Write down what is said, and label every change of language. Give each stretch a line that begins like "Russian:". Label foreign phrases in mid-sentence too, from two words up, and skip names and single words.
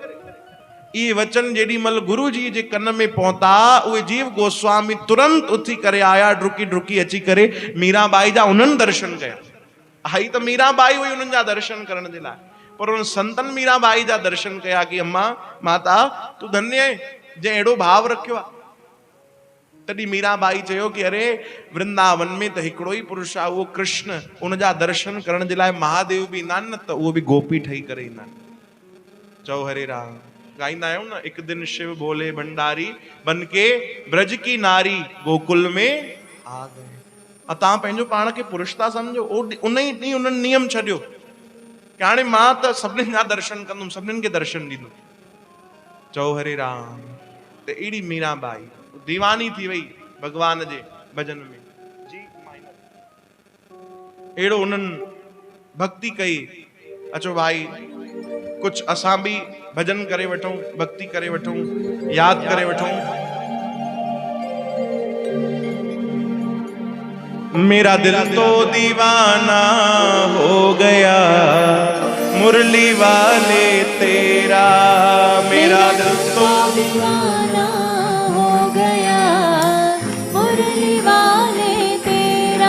Sindhi: इहे वचन जेॾी महिल गुरु जी जे कन में पहुता, उहे जीव गोस्वामी तुरंत उथी करे आया, डुकी डुकी अची करे मीराबाई जा उन्हनि दर्शन कया। आई त मीराबाई हुई उन्हनि जा दर्शन करण जे लाइ, पर उन संतन मीराबाई जा दर्शन कया कि अम्मा माता तूं धन्य आहे जंहिं अहिड़ो भाव रखियो आहे। तॾहिं मीराबाई चयो कि अरे वृंदावन में त हिकिड़ो ई पुरुष आहे, उहो कृष्ण, उन जा दर्शन करण जे लाइ महादेव बि ईंदा आहिनि न, त उहो बि गोपी ठही करे ईंदा आहिनि। चओ हरे राम। गाईंदा आहियूं न,
Hindi: एक दिन शिव बोले भंडारी बन के ब्रज की नारी गोकुल में आ गए।
Sindhi: तव्हां पंहिंजो पाण खे पुरुष था सम्झो। उन ई ॾींहुं उन्हनि नियम छॾियो कि हाणे मां त सभिनीनि जा दर्शन कंदुमि, सभिनीनि खे दर्शन ॾींदुमि। चओ हरे राम। त अहिड़ी मीराबाई दीवानी थी वई भगवान जे भजन में जी। अहिड़ो उन्हनि भक्ति कई। अचो भाई कुछ असां भी भजन करे वठूं, भक्ति करे वठूं, याद करे वठूं।
Hindi: मेरा दिल तो दीवाना हो गया मुरली वाले तेरा, मेरा दिल तो दीवाना हो गया मुरली वाले तेरा।